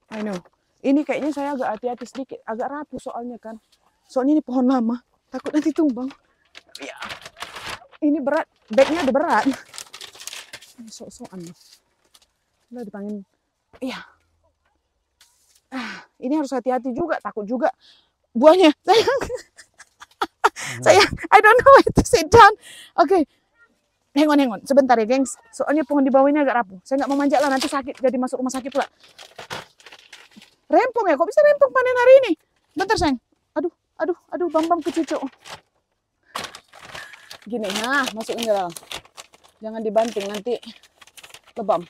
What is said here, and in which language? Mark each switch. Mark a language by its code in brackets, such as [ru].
[en] I know. [id] Ini kayaknya saya agak hati-hati sedikit. Agak rapuh soalnya kan. Soalnya ini pohon lama. Takut nanti tumbang. Ya. Ini berat. Bagnya udah berat. Ini sok-sokan loh. Udah dipanggil. Iya. Ini harus hati-hati juga. Takut juga. Buahnya. [en] Saya, I don't know where to sit down. [id] Oke. [en] Hang on. [id] Sebentar ya, gengs. Soalnya pohon di bawah ini agak rapuh. Saya nggak mau manjat lah, nanti sakit. Jadi masuk rumah sakit pula. Rempong ya? Kok bisa rempong panen hari ini? Bentar, sayang. Aduh, bambang ke cucu. Gini, nah, masukin ke dalam. Jangan dibanting, nanti lebam.